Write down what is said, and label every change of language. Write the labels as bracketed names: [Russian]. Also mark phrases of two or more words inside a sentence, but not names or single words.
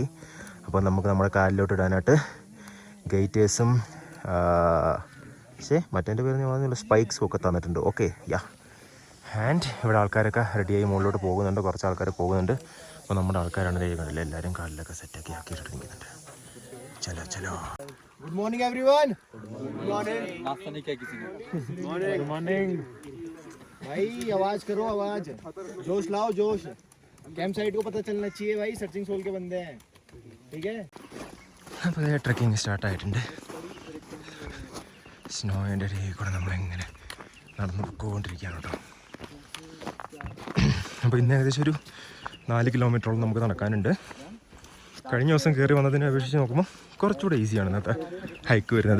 [Malayalam] അപ്പോൾ നമുക്ക് നമ്മുടെ കാലിലോട്ട് ഇടാനായിട്ട് ഗേറ്റേഴ്സും മറ്റേൻ്റെ പേര് ഞാൻ പറഞ്ഞ സ്പൈക്സും ഒക്കെ തന്നിട്ടുണ്ട്. [English] Okay ya. [Malayalam] ആൻഡ് ഇവിടെ ആൾക്കാരൊക്കെ റെഡിയായി മുകളിലോട്ട് പോകുന്നുണ്ട്. കുറച്ച് ആൾക്കാർ പോകുന്നുണ്ട്. അപ്പോൾ നമ്മുടെ ആൾക്കാരാണ് കണ്ടില്ല, എല്ലാവരും കാലിലൊക്കെ സെറ്റൊക്കെ ആക്കിയിട്ടിരിക്കുന്നുണ്ട്. [Hindi] चलो चलो. [English] Good morning everyone. Good morning. [Hindi] नाश्ता नहीं किया किसी ने? [English] Good morning. [Hindi] भाई आवाज करो, आवाज, जोश लाओ जोश. [English] camp site [Hindi] को पता चलना चाहिए भाई, सर्चिंग सोल के बंदे हैं, ठीक है? [Malayalam] അപ്പോൾ ട്രെക്കിംഗ് സ്റ്റാർട്ടായിട്ടുണ്ട്. സ്നോയിൻ്റെ ഇടയിൽ കൂടെ നമ്മളിങ്ങനെ നടന്ന് പോയിക്കൊണ്ടിരിക്കുകയാണ് കേട്ടോ. അപ്പോൾ ഇന്ന് ഏകദേശം ഒരു 4 കിലോമീറ്ററോളം നമുക്ക് നടക്കാനുണ്ട്. കഴിഞ്ഞ ദിവസം കയറി വന്നതിനെ അപേക്ഷിച്ച് നോക്കുമ്പോൾ കുറച്ചുകൂടെ ഈസിയാണ് ഇന്നത്തെ ഹൈക്ക് വരുന്നത്.